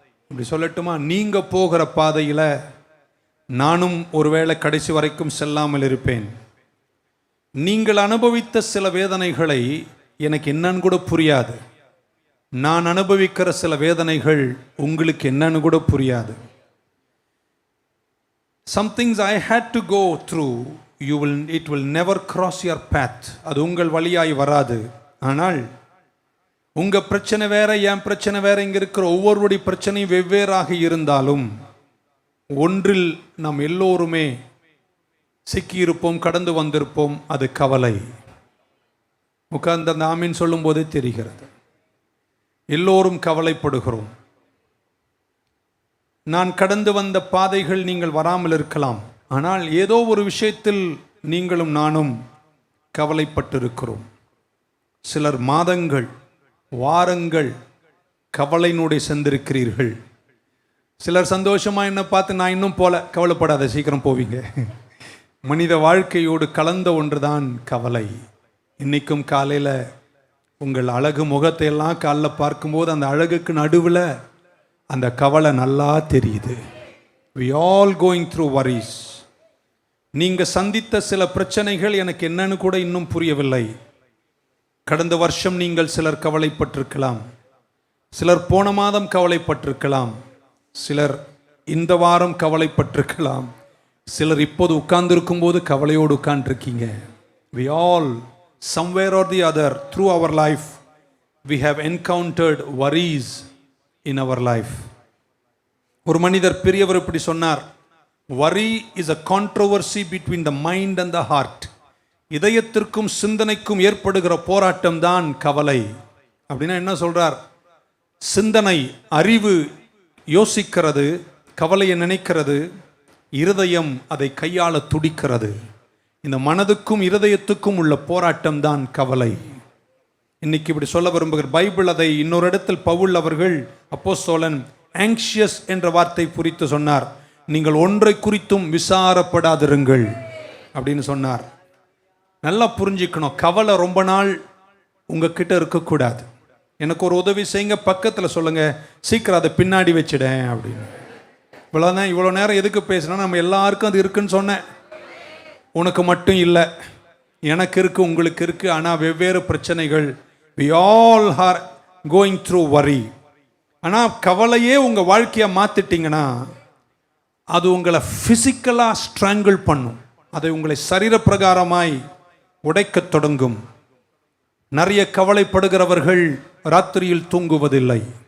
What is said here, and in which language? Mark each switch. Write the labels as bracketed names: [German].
[Tamil] இப்படி சொல்லட்டுமா, நீங்க போகிற பாதையில் நானும் ஒருவேளை கடைசி வரைக்கும் செல்லாமல் இருப்பேன். நீங்கள் அனுபவித்த சில வேதனைகளை எனக்கு என்னன்னு கூட புரியாது. நான் அனுபவிக்கிற சில வேதனைகள் உங்களுக்கு என்னன்னு கூட புரியாது. [English] Some things I had to go through, it will never cross your path. [Tamil] அது உங்கள் வழியாய் வராது. ஆனால் உங்க பிரச்சனை வேற, என் பிரச்சனை வேற, இங்க இருக்கிற ஒவ்வொருடைய பிரச்சனையும் வெவ்வேறாக இருந்தாலும் ஒன்றில் நாம் எல்லோருமே சிக்கியிருப்போம், கடந்து வந்திருப்போம். அது கவலை. உட்கார்ந்து அந்த ஆமீன் சொல்லும் போதே தெரிகிறது. எல்லோரும் கவலைப்படுகிறோம். நான் கடந்து வந்த பாதைகள் நீங்கள் வராமல் இருக்கலாம், ஆனால் ஏதோ ஒரு விஷயத்தில் நீங்களும் நானும் கவலைப்பட்டிருக்கிறோம். சிலர் மாதங்கள், வாரங்கள் கவலையினுடைய சென்றிருக்கிறீர்கள். சிலர் சந்தோஷமா என்ன பார்த்து நான் இன்னும் போல, கவலைப்படாத, சீக்கிரம் போவீங்க. மனித வாழ்க்கையோடு கலந்த ஒன்றுதான் கவலை. இன்னைக்கும் காலையில் உங்கள் அழகு முகத்தை எல்லாம் காலைல பார்க்கும்போது அந்த அழகுக்கு நடுவில் அந்த கவலை நல்லா தெரியுது. [English] We all going through worries. [Tamil] நீங்கள் சந்தித்த சில பிரச்சனைகள் எனக்கு என்னன்னு கூட இன்னும் புரியவில்லை. கடந்த வருஷம் நீங்கள் சிலர் கவலைப்பட்டிருக்கலாம், சிலர் போன மாதம் கவலைப்பட்டிருக்கலாம், சிலர் இந்த வாரம் கவலைப்பட்டிருக்கலாம். சிலர் இப்போது உட்கார்ந்திருக்கும் போது கவலையோடு உட்கார்ந்துருக்கீங்க. [English] we all somewhere or the other through our life we have encountered worries in our life. [Tamil] ஒரு மனிதர் பெரியவர் இப்படி சொன்னார், [English] worry is a controversy between the mind and the heart. [Tamil] இதயத்திற்கும் சிந்தனைக்கும் ஏற்படுகிற போராட்டம் தான் கவலை. அப்படின்னா என்ன சொல்றார்? சிந்தனை, அறிவு யோசிக்கிறது, கவலையை நினைக்கிறது, இருதயம் அதை கையாள துடிக்கிறது. இந்த மனதுக்கும் இருதயத்துக்கும் உள்ள போராட்டம் தான் கவலை. இன்னைக்கு இப்படி சொல்ல விரும்புகிற பைபிள் அதை இன்னொரு இடத்தில் பவுல் அவர்கள் அப்போஸ்தலன் ஆங்ஷியஸ் என்ற வார்த்தை குறித்து சொன்னார். நீங்கள் ஒன்றை குறித்தும் விசாரப்படாதிருங்கள் அப்படின்னு சொன்னார். நல்லா புரிஞ்சுக்கணும், கவலை ரொம்ப நாள் உங்ககிட்ட இருக்கக்கூடாது. எனக்கு ஒரு உதவி செய்யுங்க, பக்கத்தில் சொல்லுங்க, சீக்கிரம் அதை பின்னாடி வச்சிடேன் அப்படின்னு. இவ்வளோதான். இவ்வளோ நேரம் எதுக்கு பேசினா? நம்ம எல்லாருக்கும் அது இருக்குன்னு சொன்னேன். உனக்கு மட்டும் இல்லை, எனக்கு இருக்கு, உங்களுக்கு இருக்கு. ஆனால் வெவ்வேறு பிரச்சனைகள். [English] we all are going through worry. [Tamil] ஆனால் கவலையே உங்கள் வாழ்க்கையை மாற்றிட்டீங்கன்னா அது உங்களை ஃபிசிக்கலாக ஸ்ட்ராங்கிள் பண்ணும். அதை உங்களை சரீர பிரகாரமாய் உடைக்க தொடங்கும். நிறைய கவலைப்படுகிறவர்கள் ராத்திரியில் தூங்குவதில்லை.